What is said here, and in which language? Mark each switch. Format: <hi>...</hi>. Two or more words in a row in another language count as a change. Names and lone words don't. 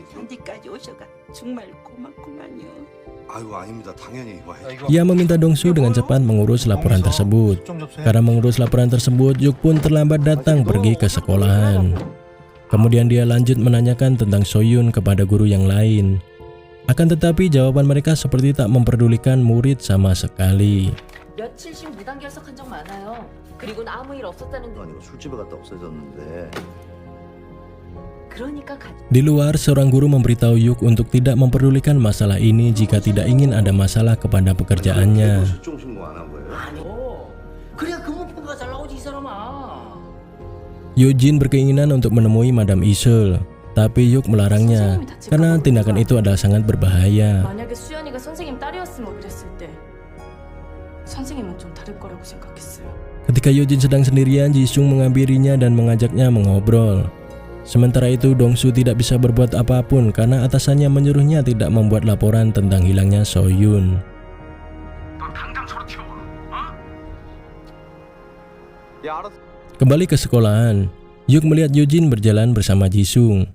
<id>Ia meminta Dongsu dengan cepat mengurus laporan tersebut. Karena mengurus laporan tersebut, Yuk pun terlambat datang pergi ke sekolahan. Kemudian dia lanjut menanyakan tentang Soyun kepada guru yang lain. Akan tetapi jawaban mereka seperti tak memperdulikan murid sama sekali.</id> <ko>며칠씩 무단 결석한 적 많아요. 그리고는 아무 일 없었다는 거. 아니고 술집에 갔다 없어졌는데. 그러니까</ko> <id>Di luar, seorang guru memberitahu Yuk untuk tidak memperdulikan masalah ini jika tidak ingin ada masalah kepada pekerjaannya.</id> <ko>실종 신고 안 한 거예요? 아니. 그래야 근무표가 잘 나오지 이 사람아.</ko> <id>Yujin berkeinginan untuk menemui Madam Isel, tapi Yuk melarangnya karena tindakan itu adalah sangat berbahaya.</id> <ko>만약에 수연이가 선생님 딸이었으면 그랬을 때 선생님은 좀 다를 거라고 생각했어요.</ko> <id>Ketika Yujin sedang sendirian, Jisung menghampirinya dan mengajaknya mengobrol. Sementara itu, Dongsu tidak bisa berbuat apapun karena atasannya menyuruhnya tidak membuat laporan tentang hilangnya Soyun. Kembali ke sekolahan, Yuk melihat Yujin berjalan bersama Jisung.</id>